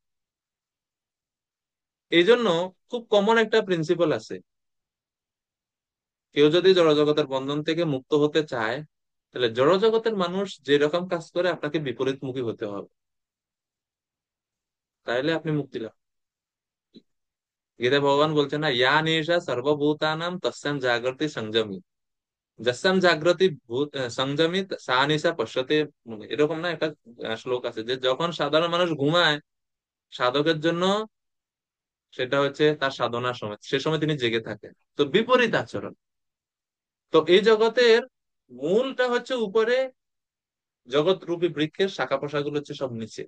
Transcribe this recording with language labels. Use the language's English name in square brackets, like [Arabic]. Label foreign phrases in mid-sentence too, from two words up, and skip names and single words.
[Bangla] এই জন্য খুব কমন একটা প্রিন্সিপাল আছে, কেউ যদি জড়জগতের বন্ধন থেকে মুক্ত হতে চায়, তাহলে জড়জগতের মানুষ যেরকম কাজ করে আপনাকে বিপরীতমুখী হতে হবে, তাইলে আপনি মুক্তি লাভ। গীতায় ভগবান বলছেন না, [Sanskrit] ইয়া নিশা সর্বভূতানাম তস্যাম জাগ্রতি সংযমী, যস্যাম জাগ্রতি ভূত সংযমী সা নিশা পশ্যতে মুনি। [Bangla] এরকম না একটা শ্লোক আছে যে যখন সাধারণ মানুষ ঘুমায়, সাধকের জন্য সেটা হচ্ছে তার সাধনার সময়, সে সময় তিনি জেগে থাকেন। তো বিপরীত আচরণ। তো এই জগতের মূলটা হচ্ছে উপরে, জগৎ রূপী বৃক্ষের শাখা প্রশাখাগুলো হচ্ছে সব নিচে।